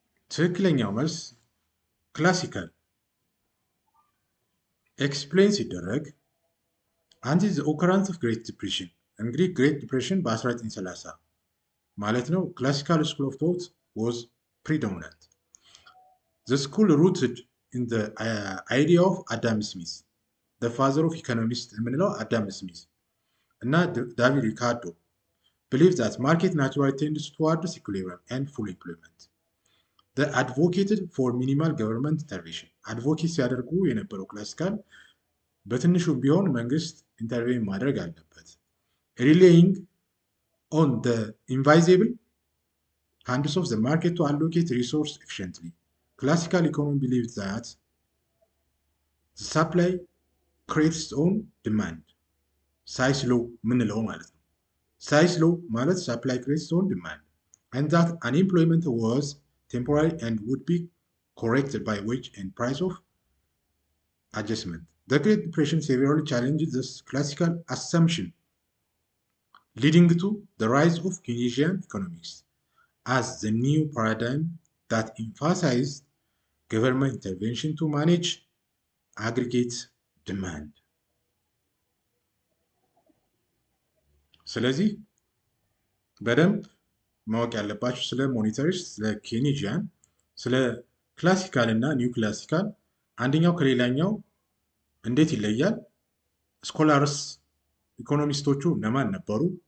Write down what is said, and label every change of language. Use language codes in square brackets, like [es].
[am] ትክክለኛው መልስ [en] ክላሲካል። ኤክስፕሌን ሲደረግ አንቲል ዘ ኦከራንስ ኦፍ ግሬት ዲፕሬሽን፣ እንግዲህ ግሬት ዲፕሬሽን በ1930 ማለት ነው። ክላሲካል ስኩል ኦፍ ቶት ዋዝ ፕሪዶሚናንት። ዘ ስኩል ሩትድ ኢን ዘ አይዲያ ኦፍ አዳም ስሚዝ፣ ዘ ፋዘር ኦፍ ኢኮኖሚስት የምንለው አዳም ስሚዝ እና ዳቪድ ሪካርዶ believe that market naturally tends towards equilibrium and full employment. They advocated for minimal government intervention. [am] አድቮኬት ሲያደርጉ የነበረው ክላሲካል በትንሹም ቢሆን መንግስት ኢንተርቬን ማድረግ አለበት። [en] relying on the invisible hands of the market to allocate resource efficiently. Classical economy believes that the supply creates its own demand. [am] ሳይስ ሎው ምንለው ማለት ነው። ሳይስ ሎው ማለት [en] supply creates its own demand and that unemployment was temporary and would be corrected by wage and price of adjustment. The Great Depression severely challenged this classical assumption, leading to the rise of Keynesian economics as the new paradigm that emphasized government intervention to manage aggregate demand. [am] ስለዚህ በደንብ ማወቅ ያለባችሁ ስለ ሞኔታሪስት፣ ስለ ኬኔጂያን፣ ስለ ክላሲካል እና ኒው ክላሲካል አንደኛው ከሌላኛው እንዴት ይለያል፣ ስኮላርስ ኢኮኖሚስቶቹ እነማን ነበሩ፣